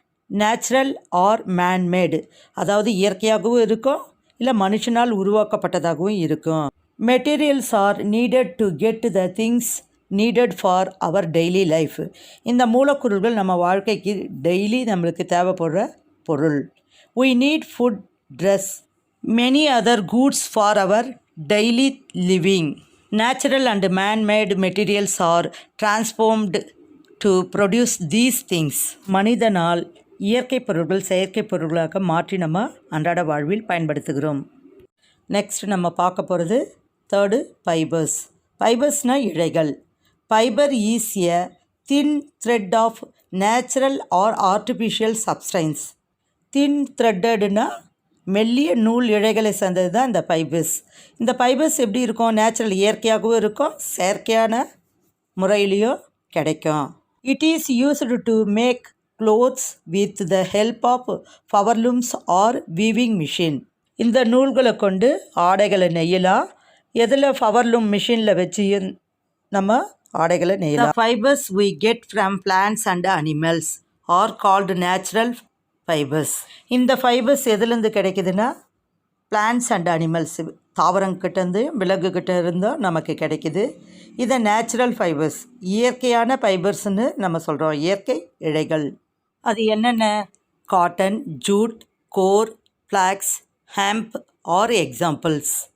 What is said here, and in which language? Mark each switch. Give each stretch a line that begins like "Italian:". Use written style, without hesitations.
English: natural or manmade,
Tamil: அதாவது இயற்கையாகவும் இருக்கும், இல்லை மனுஷனால் உருவாக்கப்பட்டதாகவும் இருக்கும்.
English: Materials are needed to get the things needed for our daily life.
Tamil: இந்த மூலக்கூறுகள் நம்ம வாழ்க்கைக்கு டெய்லி நம்மளுக்கு தேவைப்படுற பொருள்.
English: we need food, dress, many other goods for our daily living. Natural and man-made materials are transformed to produce these things.
Tamil: மனிதனால் இயற்கை பொருட்கள் செயற்கை பொருட்களாக மாற்றி நம்ம அன்றாட வாழ்வில் பயன்படுத்துகிறோம். நெக்ஸ்ட் நம்ம பார்க்க போகிறது தேர்டு ஃபைபர்ஸ். ஃபைபர்ஸ்னால் இழைகள்.
English: Fibre is a thin thread of natural or artificial substance.
Tamil: தின் த்ரெட்டடுனா மெல்லிய நூல் இழைகளை சேர்ந்தது தான் இந்த ஃபைபர்ஸ். இந்த ஃபைபர்ஸ் எப்படி இருக்கும்? நேச்சுரல் இயற்கையாகவும் இருக்கும், செயற்கையான முறையிலையும் கிடைக்கும்.
English: It is used to make clothes with the help of powerlooms or weaving machine.
Tamil: இந்த நூல்களை கொண்டு ஆடைகளை நெய்யலாம். எதில் பவர்லூம் மிஷினில் வச்சு நம்ம ஆடைகளை நெய்யலாம்.
English: The fibers we get from plants and animals are called natural fibers.
Tamil: இந்த ஃபைபர்ஸ் எதுலேருந்து கிடைக்குதுன்னா
English: plants and animals,
Tamil: தாவரங்கிட்டேருந்து விலங்குகிட்ட இருந்தும் நமக்கு கிடைக்குது. இதை நேச்சுரல் ஃபைபர்ஸ், இயற்கையான ஃபைபர்ஸ்னு நம்ம சொல்கிறோம், இயற்கை இழைகள். அது என்னென்ன?
English: Cotton, jute, coir, flax, hemp are examples.